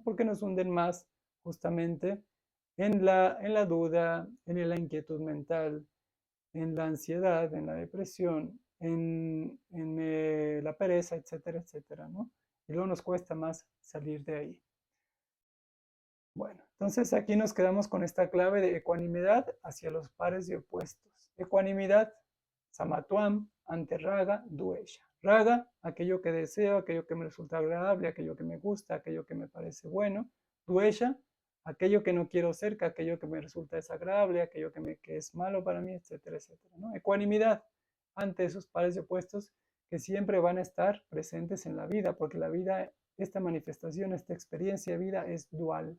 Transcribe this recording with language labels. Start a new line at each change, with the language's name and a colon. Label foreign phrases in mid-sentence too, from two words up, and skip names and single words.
Spanish: Porque nos hunden más justamente en la duda, en la inquietud mental, en la ansiedad, en la depresión, en la pereza, etcétera, etcétera, ¿no? Y luego nos cuesta más salir de ahí. Bueno, entonces aquí nos quedamos con esta clave de ecuanimidad hacia los pares de opuestos. Ecuanimidad, samatuam, ante raga, duesha. Raga, aquello que deseo, aquello que me resulta agradable, aquello que me gusta, aquello que me parece bueno. Duesha, aquello que no quiero cerca, aquello que me resulta desagradable, aquello que es malo para mí, etcétera, etcétera, ¿no? Ecuanimidad ante esos pares de opuestos que siempre van a estar presentes en la vida, porque la vida, esta manifestación, esta experiencia de vida es dual.